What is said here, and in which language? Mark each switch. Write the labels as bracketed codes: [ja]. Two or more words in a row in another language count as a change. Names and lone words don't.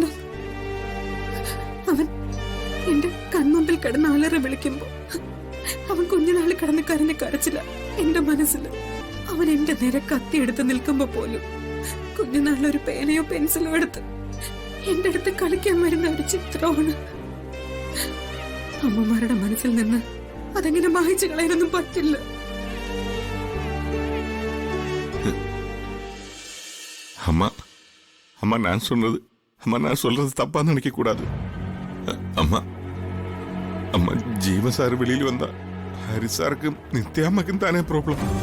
[ml] അവൻ എന്റെ കൺമുമ്പിൽ കിടന്ന് അലറി വിളിക്കുമ്പോ അവൻ കുഞ്ഞുനാളിൽ കിടന്ന് കരഞ്ഞ് കരച്ചില്ല എന്റെ മനസ്സിൽ. അവൻ എന്റെ നേരെ കത്തിയെടുത്ത് നിൽക്കുമ്പോ പോലും കുഞ്ഞുനാളിലൊരു പേനയോ പെൻസിലോ എടുത്ത് എന്റെ അടുത്ത് കളിക്കാൻ വരുന്ന ഒരു ചിത്രമാണ്. അമ്മമാരുടെ മനസ്സിൽ നിന്ന് അതെങ്ങനെ മായിച്ചു കളയാനൊന്നും പറ്റില്ല. [ta] அம்மா அம்மா நான் சொன்னது நான் சொல்றது தப்பான்னு நினைக்க கூடாது. அம்மா அம்மா ஜீவ சார் வெளியில் வந்தா ஹரி சாருக்கும் நித்யாம்மாக்கும் தானே ப்ராப்ளம்.